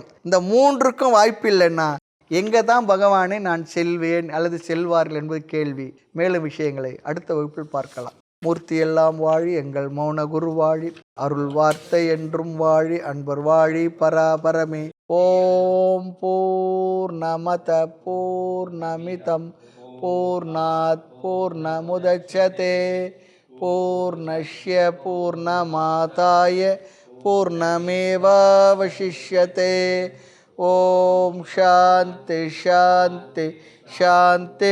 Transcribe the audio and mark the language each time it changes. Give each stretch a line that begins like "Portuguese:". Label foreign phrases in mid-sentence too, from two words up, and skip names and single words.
Tamil: இந்த 3க்கும் வாய்ப்பு இல்லைன்னா எங்கே தான் பகவானை நான் செல்வேன் அல்லது செல்வார்கள் என்பது கேள்வி. மேலும் விஷயங்களை அடுத்த வகுப்பில் பார்க்கலாம். மூர்த்தி எல்லாம் வாழி, எங்கள் மௌன குரு வாழி, அருள் வார்த்தை என்றும் வாழி, அன்பர் வாழி பராபரமே.
Sanskrit: ॐ पूर्णमद पूर्णमिदं पूर्णात् पूर्णमुदच्यते पूर्णस्य पूर्णमादाय पूर्णमेवावशिष्यते. ॐ शान्ति शान्ति शान्ति.